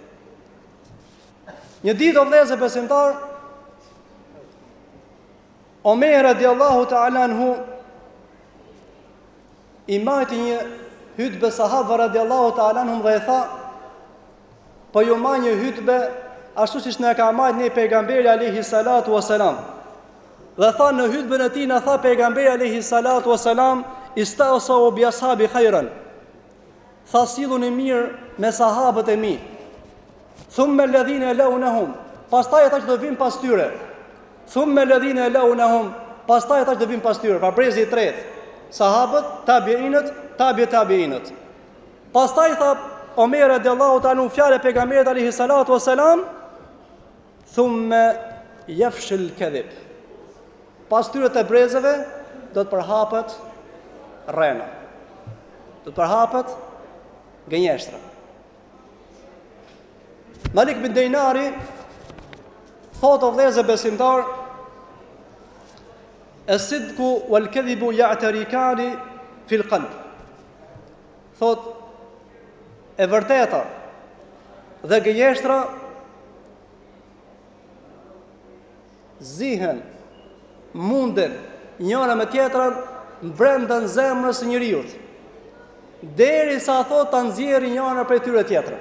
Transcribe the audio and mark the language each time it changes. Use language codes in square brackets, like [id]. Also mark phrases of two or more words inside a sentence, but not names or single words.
[sq] Një ditë o vëllezër besimtar, Omer [ar] رضي الله تعالى عنه [sq] i majti një hutbë sahabëve [ar] رضي الله تعالى عنهم [sq] dhe i tha: po ju ma një hutbë ashtu siç na ka marrë ne pejgamberi [ar] عليه الصلاة والسلام. [sq] Dhe tha në hutbën e tij na tha pejgamberi [ar] عليه الصلاة والسلام: استوصوا بأصحابي خيرا. [sq] Tha silluni mirë me sahabët e mi. [ar] ثم الذين يلونهم, [sq] pastaj ata që do vinë pas tyre. [ar] ثم الذين يلونهم, [sq] pastaj ata që do vinë pas tyre, pra brezi i tretë, sahabët, tabiinët. Pastaj tha Omer [ar] رضي الله تعالى [sq] fjalë e pejgamberit [ar] عليه الصلاة والسلام, ثم يفشو الكذب. [sq] Pas tyre të brezeve do të përhapet rrena. Do të përhapet gënjeshtra. Malik bin Dinari thot o vëllezër besimtar, [ar] الصدق والكذب يعتركان في القلب. [sq] Thot e vërteta dhe gënjeshtra zihen, munden njëra me tjetrën brenda në zemrës së njeriu, derisa thot ta nxjerrë njëra prej tyre tjetrën.